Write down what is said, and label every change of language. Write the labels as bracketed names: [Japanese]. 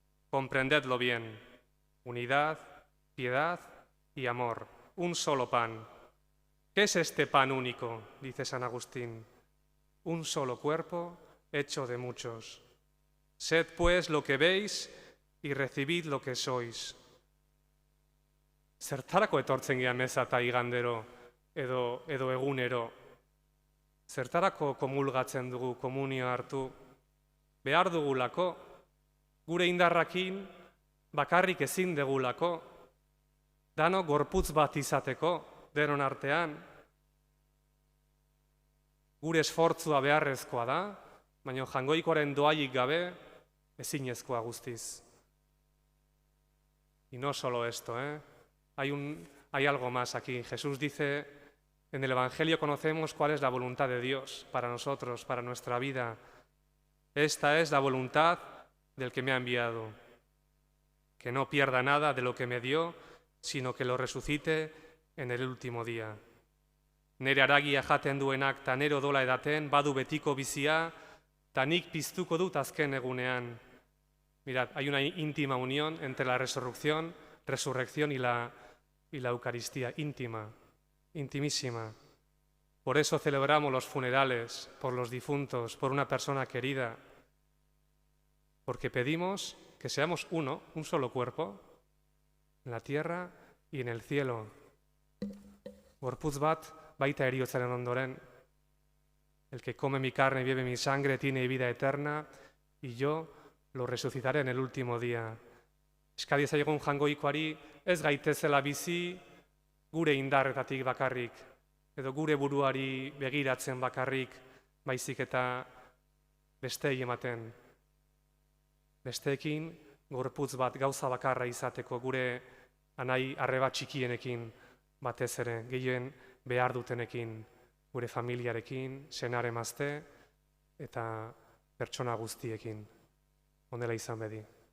[Spanish] Comprendedlo bien. Unidad, piedad y amor. Un solo pan. ¿Qué es este pan único? Dice San Agustín. Un solo cuerpo hecho de muchos. Sed, pues, lo que veis y recibid lo que sois. [Basque] Zertarako etortzen gehan meza eta igandero edo egunero? Zertarako komulgatzen dugu, komunio hartu? Behar dugulako, gure indarrakin bakarrik ezin degulako, dano gorputz bat izateko, denon artean. Gure esfortzua beharrezkoa da, baina Jangoikoaren doaiik gabe ezinezkoa guztiz. [Spanish] Y no solo esto, hay algo más aquí. Jesús dice, en el Evangelio conocemos cuál es la voluntad de Dios para nosotros, para nuestra vida. Esta es la voluntad del que me ha enviado, que no pierda nada de lo que me dio, sino que lo resucite en el último día. [Basque] Nere haragia jaten duenak ta nero dola edaten, badu betiko bizia, ta nik piztuko dut azken egunean. [Spanish] Mirad, hay una íntima unión entre la resurrección y la Eucaristía, íntima, intimísima. Por eso celebramos los funerales, por los difuntos, por una persona querida, porque pedimos que seamos uno, un solo cuerpo, en la tierra y en el cielo. [Basque] Gorputz bat baita heriotzaren ondoren. [Spanish] El que come mi carne y bebe mi sangre tiene vida eterna, y yo lo resucitaré en el último día. [Basque] Eskadi ezagun Jangoikoari ez gaitezela bizi gure indarretatik bakarrik, edo gure buruari begiratzen bakarrik, baizik eta besteei ematen. Besteekin gorputz bat gauza bakarra izateko, gure anai arreba txikienekin batez ere, gehien behar dutenekin, gure familiarekin, senar emazte eta pertsona guztiekin. Honela izan bedi.